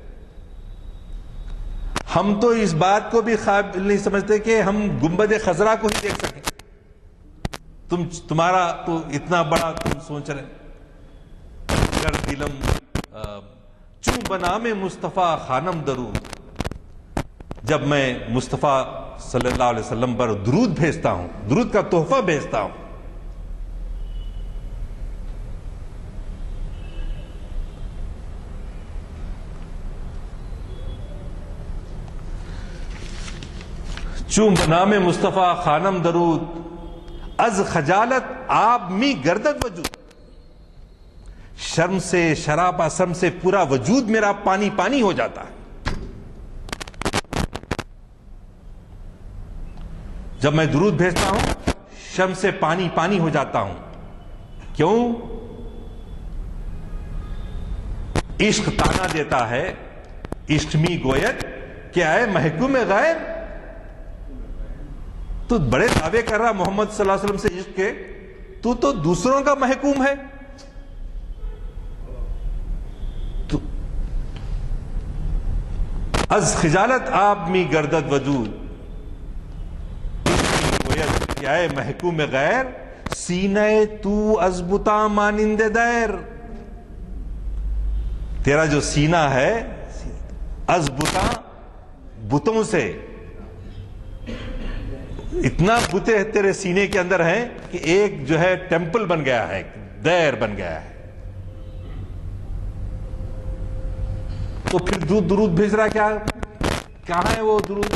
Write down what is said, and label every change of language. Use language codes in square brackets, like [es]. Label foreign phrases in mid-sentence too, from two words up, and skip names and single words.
[ur] ہم تو اس بات کو بھی خواب نہیں سمجھتے کہ ہم گنبد خضرا کو ہی دیکھ سکیں، تمہارا تو اتنا بڑا تم سوچ رہے۔ [fa] گر دلم چوں بنام مصطفیٰ خانم درود، [ur] جب میں مصطفیٰ صلی اللہ علیہ وسلم پر درود بھیجتا ہوں، درود کا تحفہ بھیجتا ہوں، [fa] چون بنام مصطفیٰ خانم درود، از خجالت آب می گردد وجود، [ur] شرم سے، شرابہ شرم سے پورا وجود میرا پانی پانی ہو جاتا ہے۔ جب میں درود بھیجتا ہوں شرم سے پانی پانی ہو جاتا ہوں، کیوں؟ عشق تانا دیتا ہے، [fa] عشق می گوید کہ اے محکوم غیر، [ur] تو بڑے دعوے کر رہا محمد صلی اللہ علیہ وسلم سے عشق کے، تو دوسروں کا محکوم ہے، [fa] تو از خجالت آپ می گردد وجود، [ur] کیا ہے [fa] محکوم غیر، سینہ تو از بتا مانند دیر، [ur] تیرا جو سینہ ہے [fa] از بتا، [ur] بتوں سے، اتنا بتے تیرے سینے کے اندر ہیں کہ ایک جو ہے ٹیمپل بن گیا ہے، دیر بن گیا ہے، تو پھر درود بھیج رہا، کیا کہاں ہے وہ درود؟